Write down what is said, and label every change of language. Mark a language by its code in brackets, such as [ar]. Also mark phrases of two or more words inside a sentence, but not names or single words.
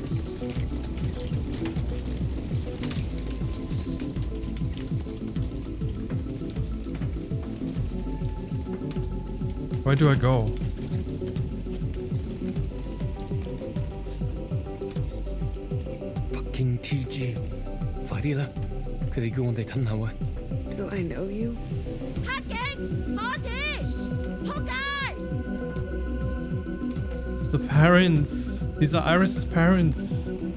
[en] Where do I go? [yue] Fucking TG， 快啲啦！佢哋叫我哋吞口啊！ [en] Do I know you? [yue] 黑警，可耻，仆街！ [en] The parents. These are Iris's parents.